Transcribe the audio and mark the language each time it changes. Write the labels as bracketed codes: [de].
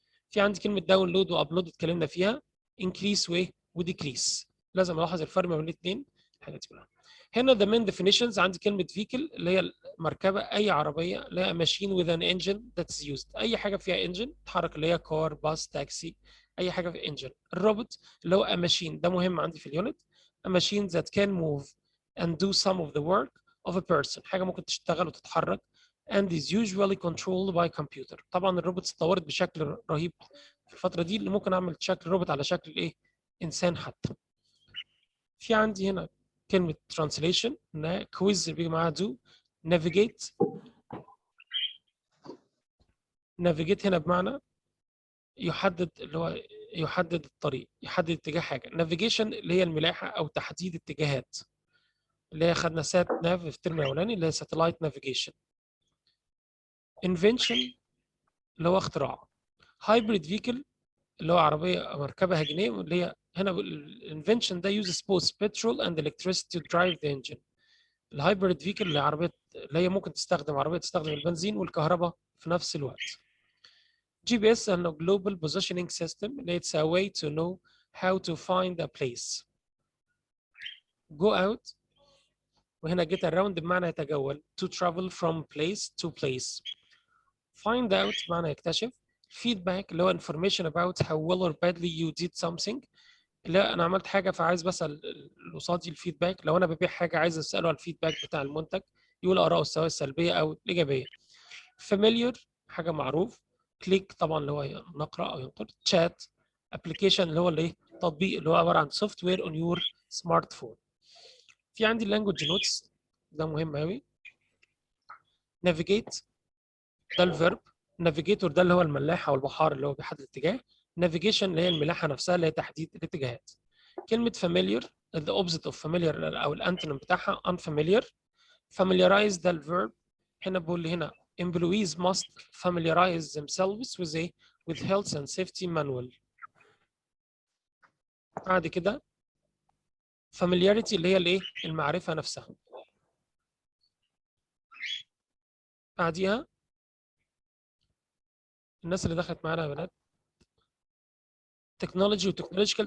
[ar] في عندي كلمة download وupload اتكلمنا فيها، increase و decrease، لازم ألاحظ الفرق ما بين الاثنين الحاجات دي كلها. هنا the main definitions عندي كلمة vehicle اللي هي مركبة أي عربية، اللي هي [en] machine with an engine that is used، [ar] أي حاجة فيها engine تتحرك اللي هي car bus taxi، أي حاجة في engine. [en] الروبوت اللي هو a machine [ar] ده مهم عندي في اليونت، [en] a machine that can move and do some of the work of a person، [ar] حاجة ممكن تشتغل وتتحرك [en] and is usually controlled by computer. [ar] طبعا الروبوتس اتطورت بشكل رهيب في الفترة دي، اللي ممكن أعمل شكل روبوت على شكل إيه إنسان حتى. في عندي هنا كلمة translation انها كويز اللي بيجي معاها do، navigate هنا بمعنى يحدد اللي هو يحدد الطريق، يحدد اتجاه حاجة. navigation اللي هي الملاحة أو تحديد اتجاهات، اللي هي خدنا سات ناف في الترم الأولاني اللي هي satellite navigation. invention اللي هو اختراع. [en] hybrid vehicle [ar] اللي هو عربية مركبة هجينية، اللي هي هنا الانفنشن ده [en] uses both petrol and electricity to drive the engine. [ar] الهايبريد فيكل اللي هي ممكن عربيه تستخدم البنزين والكهرباء في نفس الوقت. جي بي اس انه جلوبال بوزيشننج سيستم اللي [en] it's a way to know how to find a place. go out وهنا get around [ar] بمعنى يتجول، [en] to travel from place to place. [ar] find out بمعنى يكتشف. feedback اللي هو [en] information about how well or badly you did something، [ar] اللي انا عملت حاجه فعايز بسال اللي قصادي الفيدباك، لو انا ببيع حاجه عايز اساله على الفيدباك بتاع المنتج يقول اراءه سواء السلبيه او الايجابيه. familiar حاجه معروف. كليك طبعا اللي هو نقرا او ينقر. chat application اللي هو الايه تطبيق اللي هو عباره عن سوفت وير اون يور سمارت فون. في عندي اللانجوج نوتس ده مهم قوي. navigate ده الفيرب، navigator ده اللي هو الملاح او البحار اللي هو بيحدد الاتجاه، navigation اللي هي الملاحه نفسها اللي هي تحديد الاتجاهات. كلمه familiar [en] the opposite of familiar [ar] او الانتونيم بتاعها unfamiliar. familiarize ده الفيرب هنا بقول لي هنا [en] employees must familiarize themselves with a with health and safety manual. [ar] بعد كده familiarity اللي هي الايه؟ المعرفة نفسها. بعديها الناس اللي دخلت معانا يا بنات تكنولوجي وتكنولوجيكال.